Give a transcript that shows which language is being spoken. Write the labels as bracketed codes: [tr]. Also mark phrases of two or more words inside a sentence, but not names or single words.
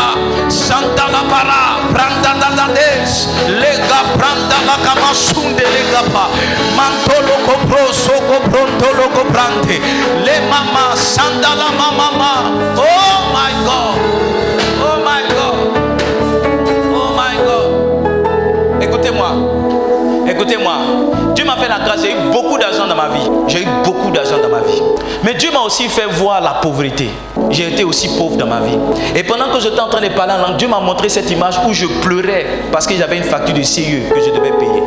[en] Para, Branda Dadades, Lega Branda Lagama Sundelegapa, Mantolo Copro, Soko Pronto Logo Brante, Le Mama, Sandala Mama, oh my God, oh my God, oh my God. [fr] Écoutez-moi, Dieu m'a fait la grâce, j'ai eu beaucoup d'argent dans ma vie. Mais Dieu m'a aussi fait voir la pauvreté. J'ai été aussi pauvre dans ma vie. Et pendant que j'étais en train de parler en langue, Dieu m'a montré cette image où je pleurais parce que j'avais une facture de CIE que je devais payer.